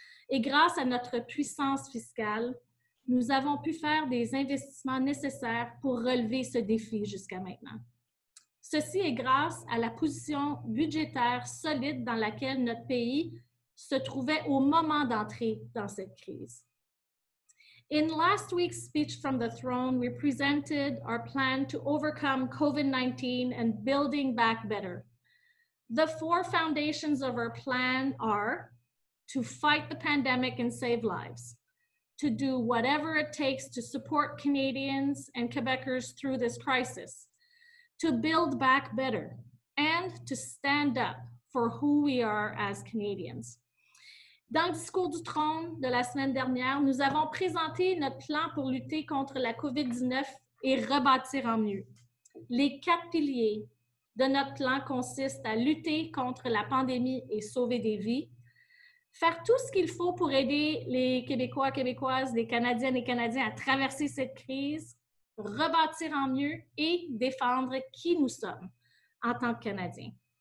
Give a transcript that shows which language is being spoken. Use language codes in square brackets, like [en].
[fr] Et grâce à notre puissance fiscale, nous avons pu faire des investissements nécessaires pour relever ce défi jusqu'à maintenant. Ceci est grâce à la position budgétaire solide dans laquelle notre pays se trouvait au moment d'entrer dans cette crise. [en] In last week's speech from the throne, we presented our plan to overcome COVID-19 and building back better. The 4 foundations of our plan are to fight the pandemic and save lives, to do whatever it takes to support Canadians and Quebecers through this crisis, to build back better, and to stand up for who we are as Canadians. [fr] Dans le discours du trône de la semaine dernière, nous avons présenté notre plan pour lutter contre la COVID-19 et rebâtir en mieux. Les 4 piliers de notre plan consistent à lutter contre la pandémie et sauver des vies, faire tout ce qu'il faut pour aider les Québécois, Québécoises, les Canadiennes et Canadiens à traverser cette crise, rebâtir en mieux et défendre qui nous sommes en tant que Canadiens.